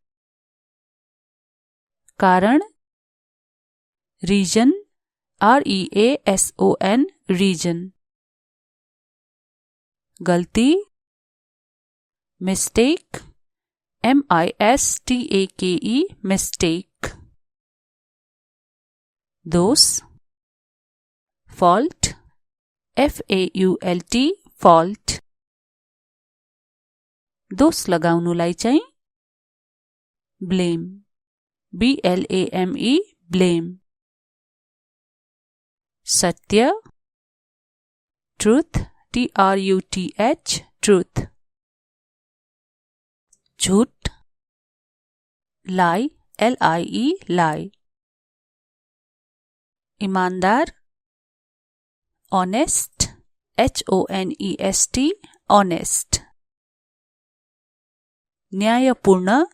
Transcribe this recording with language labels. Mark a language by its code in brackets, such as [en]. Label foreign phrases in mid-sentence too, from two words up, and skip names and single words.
[en] कारण reason REASON reason, गलती mistake MISTAKE mistake, दोष fault FAULT fault, [ne] दोष लगाउनुलाई चाहिँ [en] blame BLAME blame, सत्य truth TRUTH truth, झूठ lie LIE lie, ईमानदार honest HONEST honest, न्यायपूर्ण